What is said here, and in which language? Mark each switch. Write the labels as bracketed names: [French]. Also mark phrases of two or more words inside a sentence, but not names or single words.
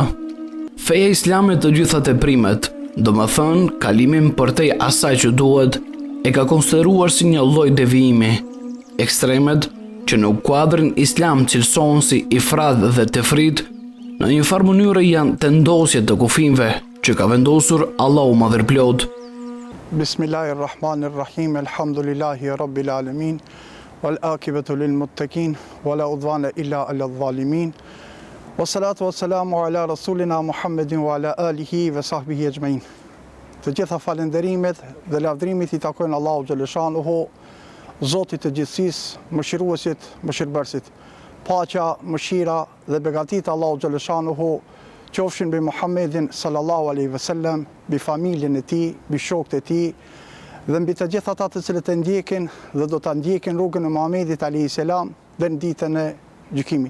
[Albanian] Feja islame të gjitha teprimet, domethënë kalimin përtej asaj që duhet, e ka konsideruar si një lloj devijimi. Ekstremet që në kuadrin islam cilësohen si ifrat dhe tefrit, në një farë mënyrë janë tendosje të kufijve që ka vendosur Allahu Madhëriplot. [Arabic] بسم الله الرحمن الرحيم. الحمد لله رب العالمين. والعاقبة للمتقين ولا عدوان إلا على الظالمين. والصلاة والسلام على رسولنا محمد وعلى آله وصحبه أجمعين. [Albanian] Të gjitha falenderimet dhe lavdërimit i takojnë Allahu xhaleshanuhu, Zotit të gjithësisë, mëshiruesit, mëshirbërësit. Paqja, mëshira dhe begatit Allahu xhaleshanuhu qofshin mbi Muhammedin [Arabic] صلى الله عليه وسلم, [Albanian] mbi familjen e tij, mbi shokët e tij dhe mbi të gjithë ata të cilët e ndjekin dhe do ta ndjekin rrugën e Muhamedit [Arabic] عليه السلام [Albanian] dhe në ditën e gjykimit.